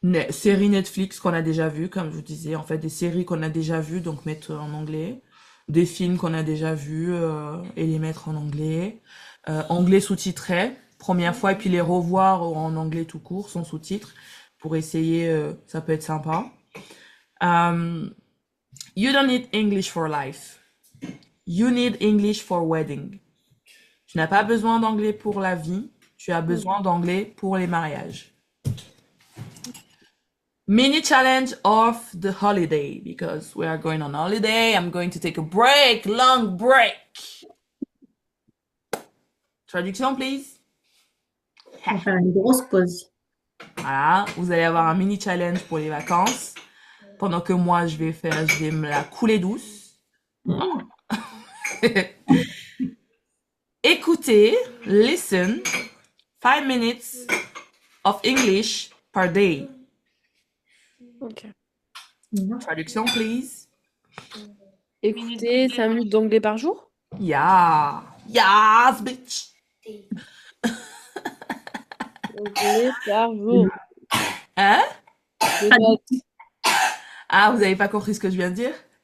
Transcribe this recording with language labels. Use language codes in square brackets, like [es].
[fr] Série Netflix qu'on a déjà vues, comme je vous disais, en fait, des séries qu'on a déjà vues, donc mettre en anglais. Des films qu'on a déjà vus et les mettre en anglais. Anglais sous-titré, première fois, et puis les revoir en anglais tout court, sans sous-titres, pour essayer, ça peut être sympa. [en] You don't need English for life. You need English for wedding. [fr] Tu n'as pas besoin d'anglais pour la vie, tu as besoin d'anglais pour les mariages. [en] Mini challenge of the holiday, because we are going on holiday. I'm going to take a break, long break. [fr] Traduction, please. On va faire une grosse pause. Voilà, vous allez avoir un mini challenge pour les vacances. Pendant que moi, je vais me la couler douce. [en] Écoutez, listen, 5 minutes of English per day. [fr] Ok. Traduction, please. Écoutez, 5 minutes d'anglais par jour? [en] Yeah. Yes, bitch. [fr] Anglais par jour. Hein? Je note. Ah, vous avez pas compris ce que je viens de dire?